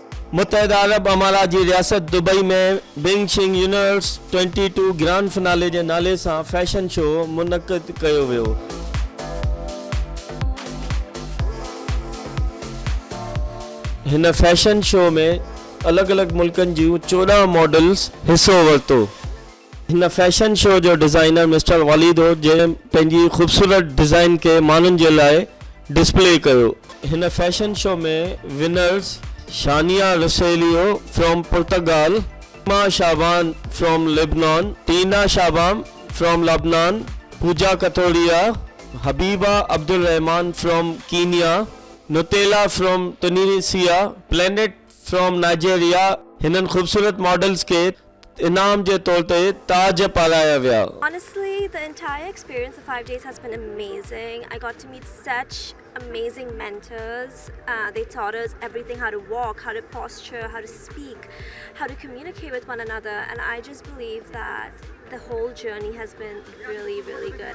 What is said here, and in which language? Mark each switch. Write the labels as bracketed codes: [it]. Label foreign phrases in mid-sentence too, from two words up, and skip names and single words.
[sd] मुत्तहिदा अरब अमारात जी रियासत दुबई में बिंग शिंग यूनिवर्स 22 [en] grand finale [sd] जे नाले सां फैशन शो मुनक़िद कयो वियो। हिन फैशन शो में अलॻि अलॻि मुल्कनि जूं 14 मॉडल्स हिसो वरितो। हिन फैशन शो जो डिज़ाइनर मिस्टर वालिद हो, जंहिं पंहिंजी ख़ूबसूरत डिज़ाइन के माण्हुनि जे लाइ डिस्प्ले कयो। हिन फैशन शो में विनर्स शानिया रसेलियो फ्रॉम पुर्तगाल, मा शाबान फ्रॉम लेबनान, टीना शाबाम फ्रॉम लबनान, पूजा कथोड़िया, हबीबा अब्दुल रहमान फ्रॉम कीनिया, नुतेला फ्रॉम तुनीसिया, प्लेनेट फ्रॉम नाइजीरिया। हिननि ख़ूबसूरत मॉडल्स के इनाम जे तौर ते ताज पाराया विया। [en] Honestly, the entire experience of 5 days has been amazing. I got to meet such amazing mentors. They taught us everything: how to walk, how to posture, how to speak, how to communicate with one another. And I just believe that the whole journey has been really, really good.